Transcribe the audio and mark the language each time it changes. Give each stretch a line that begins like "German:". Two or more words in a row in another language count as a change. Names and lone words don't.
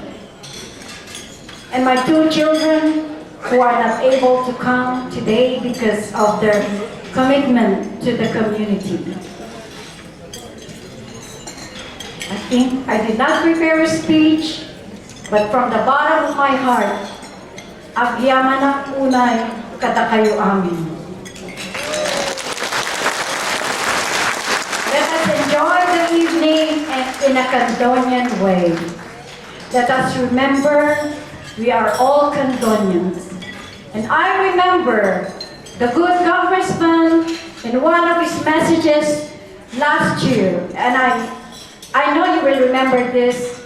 English: And my two children who are not able to come today because of their commitment to the community. I think I did not prepare a speech, but from the bottom of my heart,
Iloko: agyaman ang unay kada kayo amin.
English: Let us enjoy the evening in a Candonian way. Let us remember we are all Candonians. And I remember the good congressman in one of his messages last year, and I know you will remember this.